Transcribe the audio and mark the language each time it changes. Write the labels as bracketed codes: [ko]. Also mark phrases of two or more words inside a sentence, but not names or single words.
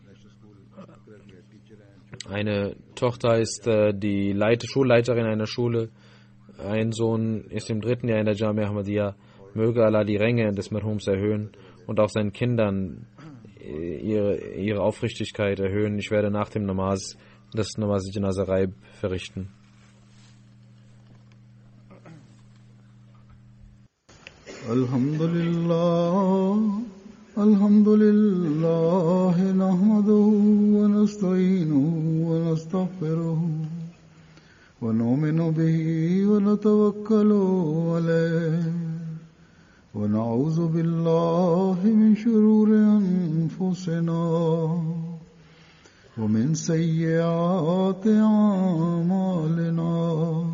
[de] Eine Tochter ist die Schulleiterin einer Schule. Ein Sohn ist im 3. Jahr in der Jamia Ahmadiyya. Möge Allah die Ränge des Merhums erhöhen und auch seinen Kindern ihre Aufrichtigkeit erhöhen. Ich werde nach dem Namaz das [ur] نماز جنازہ غائب [de] verrichten. [ar] الحمد لله، نحمده و نستعينه و نستغفره و نؤمن به و نتوكل عليه و نعوذ بالله من شرور أنفسنا و من سيئات أعمالنا.